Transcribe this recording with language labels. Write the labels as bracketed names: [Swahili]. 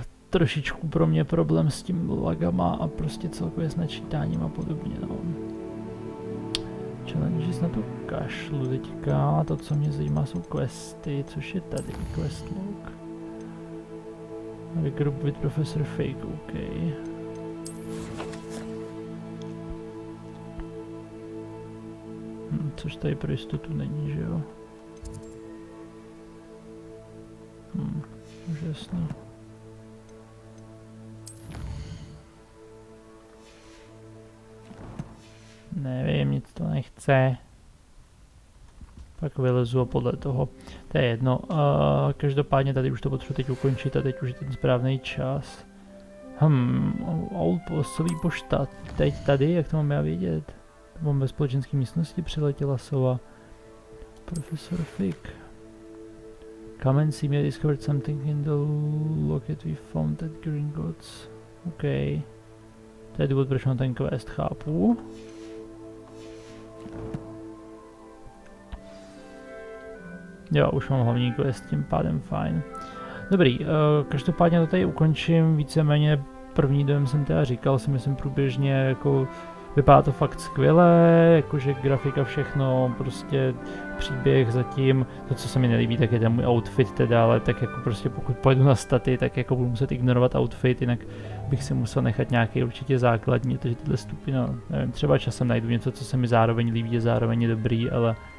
[Czech] trošičku pro mě problém s tím lagama a prostě celkově s načítáním a podobně, no. Challenges na to kašlu teďka, to co mě zajímá jsou questy, což je tady, quest log. [English] Regroup with Professor Fake, OK. [Czech] Což tady pro jistotu není, že jo? Už jasný. Nevím, nic to nechce. Pak vylezu a podle toho. To je jedno. Každopádně tady už to potřebuji teď ukončit a teď už je ten správný čas. Old postový pošta. Teď tady, jak to mám já vědět? Vám ve společenské místnosti přiletěla sova. Profesor Fick. [English] Come and see me, I discovered something in the locket we found at Gringotts. [Czech] OK. To je důvod, proč mám ten quest, chápu. Jo, už mám hlavní quest, tím pádem fajn. Dobrý, každopádně to tady ukončím, víceméně první dojem jsem teda říkal, si myslím průběžně, jako vypadá to fakt skvěle, jakože grafika všechno, prostě příběh zatím, to co se mi nelíbí, tak je ten můj outfit teda, ale tak jako prostě pokud pojedu na staty, tak jako budu muset ignorovat outfit, jinak bych si musel nechat nějaký určitě základní, takže tyhle stupy, no, nevím, třeba časem najdu něco, co se mi zároveň líbí, je zároveň dobrý, ale